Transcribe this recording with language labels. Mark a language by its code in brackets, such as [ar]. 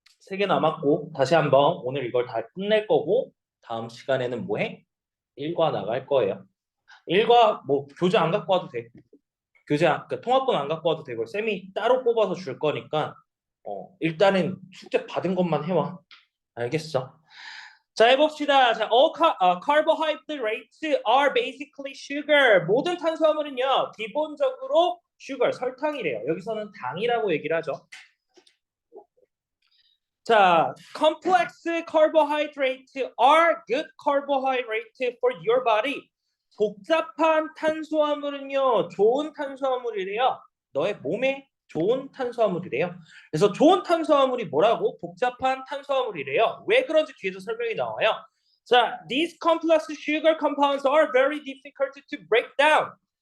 [ko] 3개 남았고 다시 한번 오늘 이걸 다 끝낼 거고 다음 시간에는 뭐 해? 일과 나갈 거예요. 일과 뭐 교재 안 갖고 와도 돼. 그러니까 통합본 안 갖고 와도 되고 쌤이 따로 뽑아서 줄 거니까 일단은 숙제 받은 것만 해와. 알겠어? 자, 해봅시다. [en] 자, carbohydrates are basically sugar. [ko] 모든 탄수화물은요, 기본적으로 sugar, 설탕이래요. 여기서는 당이라고 얘기를 하죠. [en] 자, complex carbohydrates are good carbohydrates for your body. [ko] 복잡한 탄수화물은요, 좋은 탄수화물이래요. 너의 몸에 좋은 탄수화물이래요. 그래서 좋은 탄수화물이 뭐라고? 복잡한 탄수화물이래요. 왜 그런지 뒤에서 설명이 나와요. [en] 자, these complex sugar compounds are very difficult to break down.